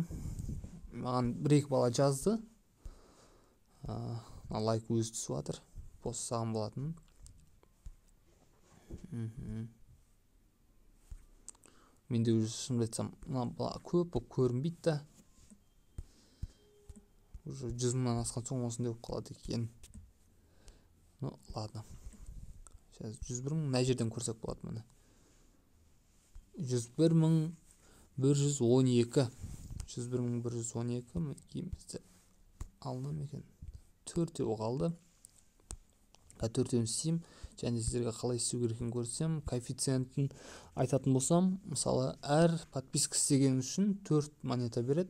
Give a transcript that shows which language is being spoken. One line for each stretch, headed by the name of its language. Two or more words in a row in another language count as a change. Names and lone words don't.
Kazakh: Маған 1-2 бала жазды. Лайк өзі түсіп жатыр. Пост саған болатын. Мен де өзі шынымды айтсам, бала көп болып көрінбейді да. Уже 100 мыңнан асқан соң осындай болып қалады екен.
Russian: Ну, ладно.
Kazakh: Сейчас 101 мың, мына жерден көрсек болады мұны. 101 мың 112. 101 мың 112. Кейімізді алынам екен. 4-еу қалды. 4-еуін істеймін. Және сіздерге қалай істеу керекін көрсем, коэффициентін айтатын болсам, мысалы, әр подписка істеген үшін 4 монета береді.